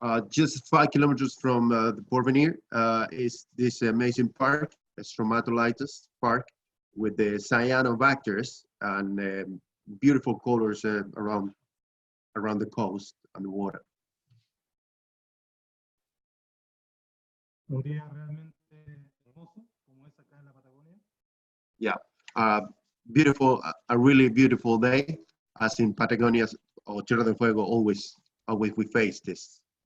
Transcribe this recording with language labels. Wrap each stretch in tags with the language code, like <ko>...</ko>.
<en>Just 5 kilometers from the Porvenir is this amazing park, Stromatolites Park, with the cyanobacteria and beautiful colors around the coast and the water.</en> <es>Un día realmente hermoso, como es acá en la Patagonia.</es> <en>Yeah, beautiful, a really beautiful day, as in Patagonia or Tierra del Fuego, always we face this.</en>